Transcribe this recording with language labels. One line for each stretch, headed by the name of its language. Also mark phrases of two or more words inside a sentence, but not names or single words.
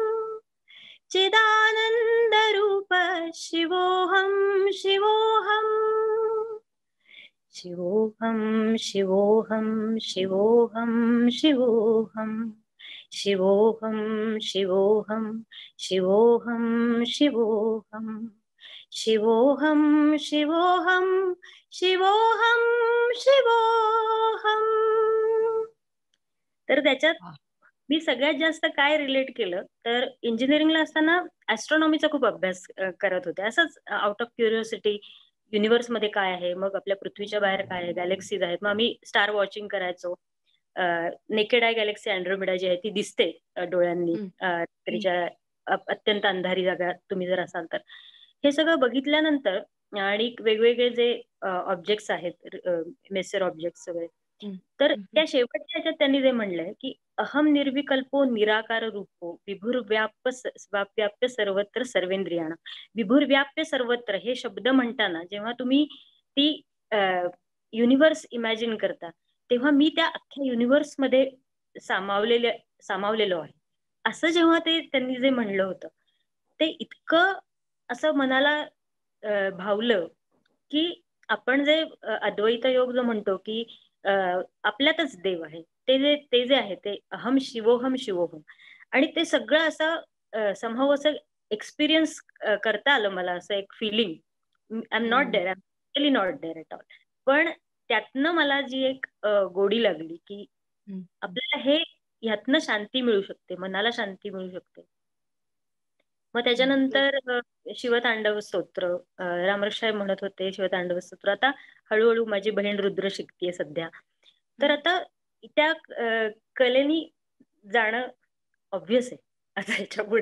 Sanskrit: चिदानंद रूप शिवोहम शिवोहम, शिवोहम शिवोहम शिवोहम शिवोहम, शिवोहम शिवोहम शिवोहम शिवोहम, शिवोहम शिवोहम शिवोहम शिवोहम.
Marathi: तर त्याच्यात वा. मी सगळ्यात जास्त काय रिलेट केलं, तर इंजिनिअरिंगला असताना ऍस्ट्रॉनॉमीचा खूप अभ्यास करत होते. असंच
English: out of curiosity,
Marathi: युनिव्हर्समध्ये काय आहे, मग आपल्या पृथ्वीच्या बाहेर काय आहे, गॅलेक्सीज आहेत. मग आम्ही
English: star watching
Marathi: करायचो.
English: naked eye galaxy Andromeda
Marathi: जी आहे ती दिसते डोळ्यांनी हम्म, हम्म, रात्रीच्या अत्यंत अंधारी जागा तुम्ही जर असाल तर. हे सगळं बघितल्यानंतर आणि वेगवेगळे जे ऑब्जेक्ट्स आहेत, मेसर ऑब्जेक्ट्स वगैरे. हम्म, तर हम्म, त्या शेवटच्या ह्याच्यात त्यांनी जे म्हणलंय की
Sanskrit: अहम निर्विकल्पो निराकार रूपो विभुर्व्याप्य सर्वत्र सर्वेंद्रियाणा. विभुर्व्याप्य सर्वत्र
Marathi: हे शब्द म्हणताना जेव्हा तुम्ही ती युनिव्हर्स इमॅजिन करता, तेव्हा मी त्या अख्ख्या युनिव्हर्स मध्ये सामावलेलो आहे, असं जेव्हा ते त्यांनी जे म्हणलं होतं, ते इतकं असं मनाला भावलं की आपण जे अद्वैत योग जो म्हणतो की आपल्यातच देव आहे, ते जे आहे ते
Sanskrit: अहम शिवोहम शिवोहम,
Marathi: आणि ते सगळं असं समहाव असं एक्सपिरियन्स करता आलं मला, असं एक फिलिंग.
English: I am not हम्म, there, I am really not there at all.
Marathi: पण त्यातनं मला जी एक गोडी लागली की हम्म. आपल्याला हे ह्यातनं शांती मिळू शकते, मनाला शांती मिळू शकते. मग त्याच्यानंतर शिवतांडव स्तोत्र, रामरक्षाय म्हणत होते शिवतांडव स्तोत्र. आता हळूहळू माझी बहीण रुद्र शिकतीये सध्या, तर आता त्या कलेनी जाणं ऑब्व्हियस आहे आता ह्याच्या पुढे,